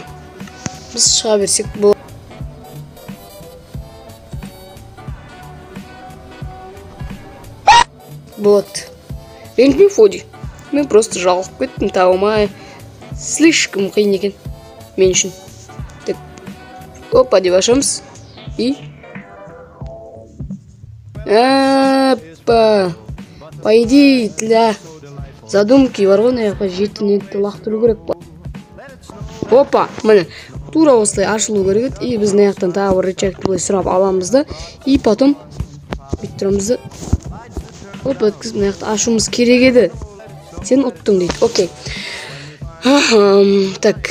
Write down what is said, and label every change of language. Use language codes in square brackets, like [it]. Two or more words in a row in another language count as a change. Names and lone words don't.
[kk] Біз шыға берсек болады. Болады. Ренжіме, Фуди. Мен просто жалғып кеттім, таба алмай. Слишком қиын екен мен үшін. Так. Опа деп ашамыз. [ru] И опа. По идее, для задумки [kk] бар ғой, мына жаққа 7 нетті лақтыру керек па. Опа, міне. тура осылай ашылу керек еді. И біз мына жақтан тағы бір рычагты былай сұрап аламыз да, [ru] и потом [kk] бүйтіп тұрамыз да. Оп, өткізіп мына жақты ашуымыз керек еді. Сен ұттың дейді. Окей. Так.